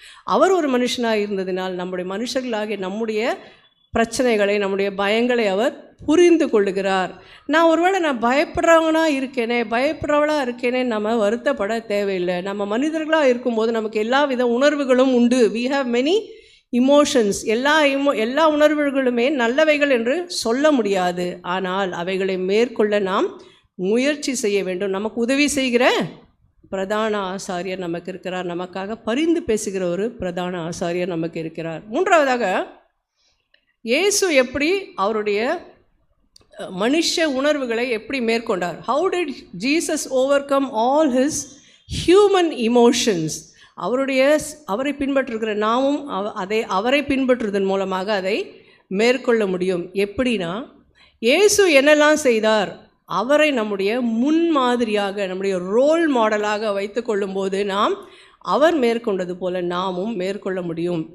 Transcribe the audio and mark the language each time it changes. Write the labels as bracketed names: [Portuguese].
[Tamil] அவர் ஒரு மனுஷனாக இருந்ததினால் நம்முடைய மனுஷர்களாகிய நம்முடைய பிரச்சனைகளை, நம்முடைய பயங்களை அவர் புரிந்து கொள்ளுகிறார். நான் பயப்படுறவனாக பயப்படுறவளாக இருக்கேனே நம்ம வருத்தப்பட தேவையில்லை. நம்ம மனிதர்களாக இருக்கும்போது நமக்கு எல்லா வித உணர்வுகளும் உண்டு. [English] we have many emotions. [Tamil] எல்லா உணர்வுகளுமே நல்லவைகள் என்று சொல்ல முடியாது. ஆனால் அவைகளை மேற்கொள்ள நாம் முயற்சி செய்ய வேண்டும். நமக்கு உதவி செய்கிற பிரதான ஆசாரியர் நமக்கு இருக்கிறார். நமக்காக பரிந்து பேசுகிற ஒரு பிரதான ஆசாரியர் நமக்கு இருக்கிறார். மூன்றாவதாக இயேசு எப்படி அவருடைய மனுஷ உணர்வுகளை எப்படி மேற்கொண்டார்? [English] How did Jesus overcome all his human emotions? [Tamil] அவரை பின்பற்றுகிற நாமும் அவரை பின்பற்றுவதன் மூலமாக அதை மேற்கொள்ள முடியும். எப்படின்னா, இயேசு என்னெல்லாம் செய்தார், அவரை நம்முடைய முன்மாதிரியாக, நம்முடைய ரோல் மாடலாக வைத்து கொள்ளும்போது நாம் அவர் மேற்கொண்டது போல நாமும் மேற்கொள்ள முடியும்.